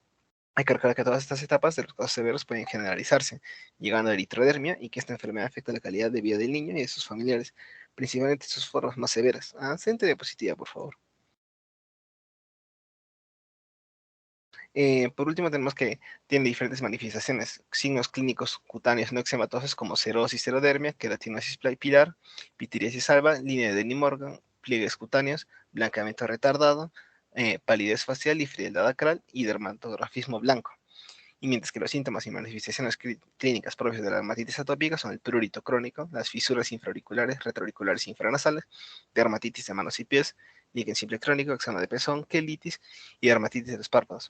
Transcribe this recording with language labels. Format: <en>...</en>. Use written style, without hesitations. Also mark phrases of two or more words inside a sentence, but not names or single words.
<es>Hay que recordar que todas estas etapas de los casos severos pueden generalizarse, llegando a eritrodermia, y que esta enfermedad afecta la calidad de vida del niño y de sus familiares, principalmente sus formas más severas. Siguiente diapositiva, por favor. Por último, tenemos que tiene diferentes manifestaciones, signos clínicos cutáneos no eczematosos como cerosis, serodermia, queratinosis pilar, pitiriasis alba, línea de Denny-Morgan, pliegues cutáneos, blanqueamiento retardado, palidez facial y frialdad acral y dermatografismo blanco. Y mientras que los síntomas y manifestaciones clínicas propias de la dermatitis atópica son el prurito crónico, las fisuras infraauriculares, retroauriculares e infranasales, dermatitis de manos y pies, líquen simple crónico, eczema de pezón, quelitis y dermatitis de los párpados.</es>